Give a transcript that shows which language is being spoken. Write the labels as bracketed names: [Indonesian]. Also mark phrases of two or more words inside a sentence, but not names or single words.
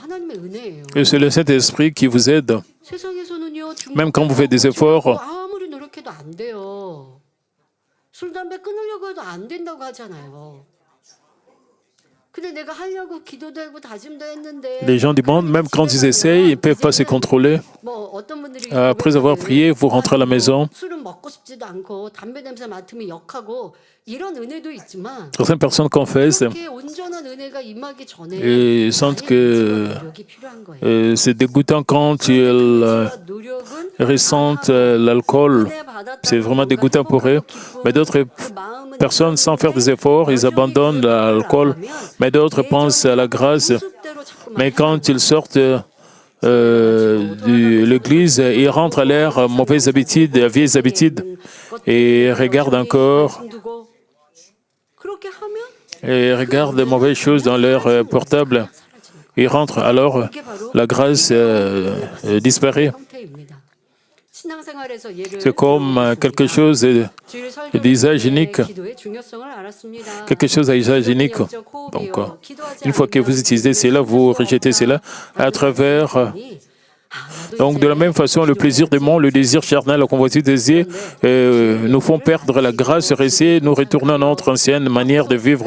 [Korean] 하나님의 은혜예요. [French] Et c'est le Saint-Esprit qui vous aide. [Korean] 세상에서는요. [French] Même quand vous faites des efforts, [Korean] 아무리 노력해도 안 돼요. 술 담배 끊으려고 해도 안 된다고 하잖아요. 근데 내가 하려고 기도도 하고 다짐도 했는데 [French] les gens du monde, même quand ils essayent, ils ne peuvent pas se contrôler. [Korean] 뭐 어떤 분들이 [French] Après avoir prié, vous rentrez à la maison. [Korean] 술은 먹고 싶지도 않고 담배 냄새 맡으면 역하고 이런 은혜도 있지만 [French] Certaines personnes confessent [Korean] 그렇게 온전한 은혜가 임하기 전에 [French] et sentent que [Korean] 노력이 필요한 거예요. [French] c'est dégoûtant quand ils [Korean] 노력은 [French] ressentent l'alcool. [Korean] 은혜 받았다고 [French] C'est vraiment dégoûtant pour eux. Mais d'autres [Korean] 그 마음은 [French] personnes, sans faire des efforts, ils abandonnent l'alcool. Mais d'autres pensent à la grâce. [Korean] 습대로 자꾸만 [French] Mais quand ils sortent de l'église, ils rentrent à leurs mauvaises habitudes, vieilles habitudes, et regardent encore, [Korean] 두고 그렇게 하면 [French] et regardent de mauvaises choses dans leur portable. Ils rentrent, alors la grâce disparaît. [Korean] 형태입니다. 신앙생활에서 예를 [French] C'est comme quelque chose [Korean] 주일 설교 [French] d'usage unique, [Korean] 기도의 중요성을 알았습니다. [French] quelque chose à usage unique. Donc, une fois que vous utilisez cela, vous rejetez cela à travers Donc, de la même façon, le plaisir du monde, le désir charnel, la convoitise désir nous font perdre la grâce et nous retournons à notre ancienne manière de vivre.